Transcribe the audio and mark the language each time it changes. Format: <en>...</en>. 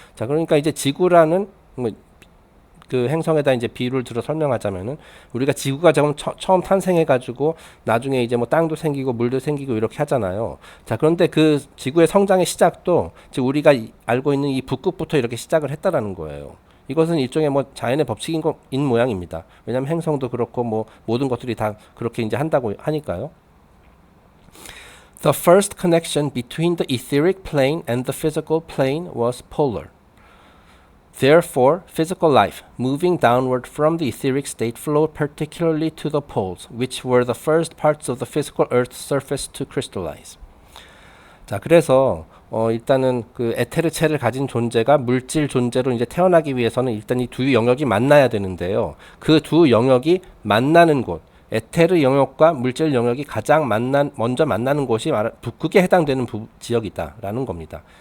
<ko>자, 그러니까 이제 지구라는 뭐 그 행성에다 이제 비유를 들어 설명하자면은 우리가 지구가 처음 탄생해 가지고 나중에 이제 뭐 땅도 생기고 물도 생기고 이렇게 하잖아요. 자, 그런데 그 지구의 성장의 시작도 지금 우리가 알고 있는 이 북극부터 이렇게 시작을 했다라는 거예요. 이것은 일종의 뭐 자연의 법칙인 모양입니다. 왜냐하면 행성도 그렇고 뭐 모든 것들이 다 그렇게 이제 한다고 하니까요.</ko> <en>The first connection between the etheric plane and the physical plane was polar. Therefore, physical life moving downward from the etheric state flowed particularly to the poles, which were the first parts of the physical Earth's surface to crystallize.</en> <ko>자, 그래서 일단은 그 에테르체를 가진 존재가 물질 존재로 이제 태어나기 위해서는 일단 이 두 영역이 만나야 되는데요. 그 두 영역이 만나는 곳, 에테르 영역과 물질 영역이 가장 먼저 만나는 곳이 북극에 해당되는 지역이다라는 겁니다.</ko>